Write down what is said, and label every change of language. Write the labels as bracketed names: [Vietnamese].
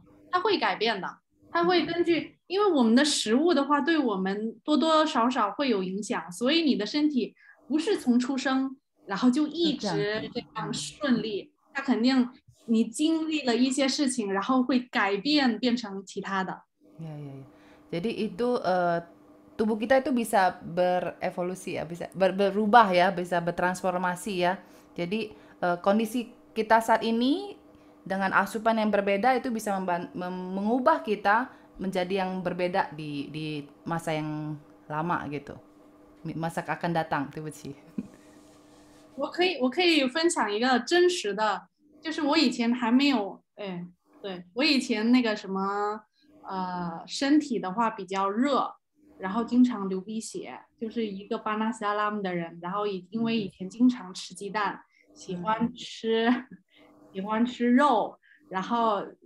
[Chinese] 它会改变的，它会根据，因为我们的食物的话，对我们多多少少会有影响，所以你的身体不是从出生然后就一直这样顺利，它肯定你经历了一些事情，然后会改变变成其他的。 [Indonesian] Jadi itu tubuh kita itu bisa berevolusi ya, bisa berubah ya, bisa bertransformasi ya. Jadi kondisi kita saat ini dengan asupan yang berbeda itu bisa mengubah kita menjadi yang berbeda di masa yang lama gitu, masa akan datang. [Chinese] 对不起。我可以分享一个真实的，就是我以前还没有，对我以前那个什么身体的话比较热，然后经常流鼻血，就是一个巴纳斯阿拉姆的人，然后因为以前经常吃鸡蛋，喜欢吃肉，然后